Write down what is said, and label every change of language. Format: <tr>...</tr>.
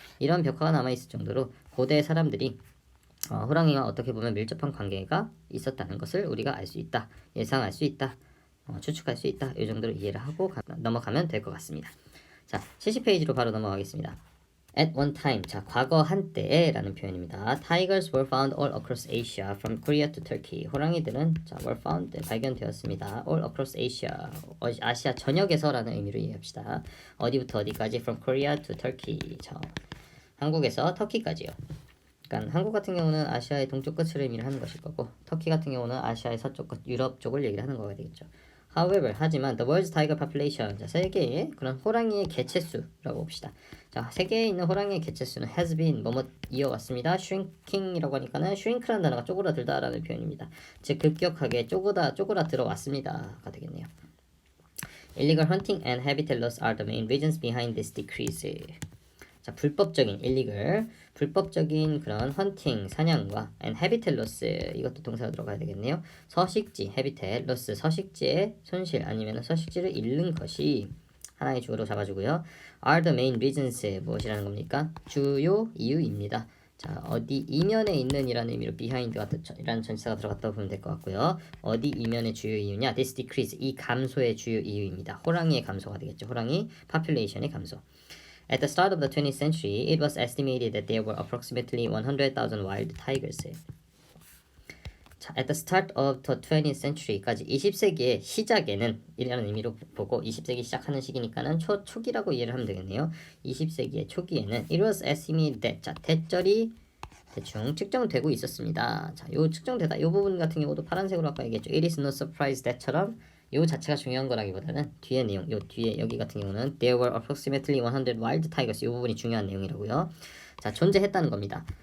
<ko>이런 벽화가 남아있을 정도로 고대 사람들이 호랑이와 어떻게 보면 밀접한 관계가 있었다는 것을 우리가 알 수 있다. 예상할 수 있다. 추측할 수 있다. 이 정도로 이해를 하고 넘어가면 될 것 같습니다. 자, 70페이지로 바로 넘어가겠습니다.</ko> <en>At one time,</en> <ko>자, 과거 한때에 라는 표현입니다.</ko> <en>Tigers were found all across Asia, from Korea to Turkey.</en> <ko>호랑이들은 자,</ko> <en>were found,</en> <ko>발견되었습니다.</ko> <en>All across Asia,</en> <ko>아시아 전역에서라는 의미로 이해합시다. 어디부터 어디까지?</ko> <en>From Korea to Turkey.</en> <ko>자, 한국에서 터키까지요. 그러니까 한국 같은 경우는 아시아의 동쪽 끝을 의미를 하는 것일 거고 터키 같은 경우는 아시아의 서쪽 끝, 유럽 쪽을 얘기를 하는 거가 되겠죠.</ko> <en>However,</en> <ko>하지만</ko> <en>the world's tiger population,</en> <ko>자, 세계의 그런 호랑이의 개체수라고 봅시다. 자, 세계에 있는 호랑이의 개체수는</ko> <en>has been</en> <ko>뭐뭐 이어왔습니다. shrinking이라고 하니까는 shrink라는 단어가 쪼그라들다라는 표현입니다. 즉 급격하게 쪼그라들어왔습니다가 되겠네요.</ko> <en>Illegal hunting and habitat loss are the main reasons behind this decrease.</en> <ko>자, 불법적인 불법적인 그런 헌팅, 사냥과</ko> <en>and habitat loss</en> <ko>이것도 동사가 들어가야 되겠네요. 서식지, habitat loss 서식지의 손실 아니면 서식지를 잃는 것이 하나의 주어로 잡아주고요.</ko> <en>are the main reasons</en> <ko>무엇이라는 겁니까? 주요 이유입니다. 자, 어디 이면에 있는 이라는 의미로 behind가 이라는 전치사가 들어갔다고 보면 될 것 같고요. 어디 이면의 주요 이유냐?</ko> <en>this decrease</en> <ko>이 감소의 주요 이유입니다. 호랑이의 감소가 되겠죠. 호랑이 population의 감소.</ko> <en>At the start of the 20th century, it was estimated that there were approximately 100,000 wild tigers.</en> <ko>자,</ko> <en>at the start of the 20th century</en> <ko>까지 20세기의 시작에는 이라는 의미로 보고 20세기 시작하는 시기니까는 초기라고 이해를 하면 되겠네요. 20세기의 초기에는</ko> <en>it was estimated that</en> <ko>자, 대절이 대충 측정되고 있었습니다. 자, 요 측정되다 요 부분 같은 경우도 파란색으로 아까 얘기했죠.</ko> <en>It is no surprise that</en> <ko>처럼 요 자체가 중요한 거라기보다는 뒤에 내용, 요 뒤에 여기 같은 경우는</ko> <en>there were approximately 100 wild tigers</en> <ko>이 부분이 중요한 내용이라고요. 자, 존재했다는 겁니다.</ko>